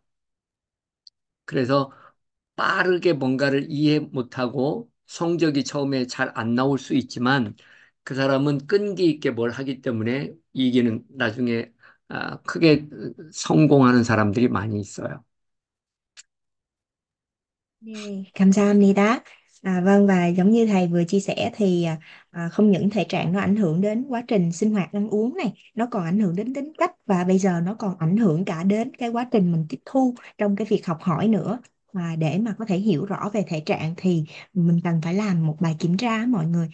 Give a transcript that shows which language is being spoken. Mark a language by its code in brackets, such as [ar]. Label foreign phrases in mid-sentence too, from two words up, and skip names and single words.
[ko] 그래서 빠르게 뭔가를 이해 못하고 성적이 처음에 잘 안 나올 수 있지만 그 사람은 끈기 있게 뭘 하기 때문에 이기는 나중에 크게 성공하는 사람들이 많이 있어요. 네, 감사합니다. [vi] Vâng, và giống như thầy vừa chia sẻ thì không những thể trạng nó ảnh hưởng đến quá trình sinh hoạt ăn uống này, nó còn ảnh hưởng đến tính cách, và bây giờ nó còn ảnh hưởng cả đến cái quá trình mình tiếp thu trong cái việc học hỏi nữa. để mà có thể hiểu rõ về thể trạng thì mình cần phải làm một bài kiểm tra á mọi người.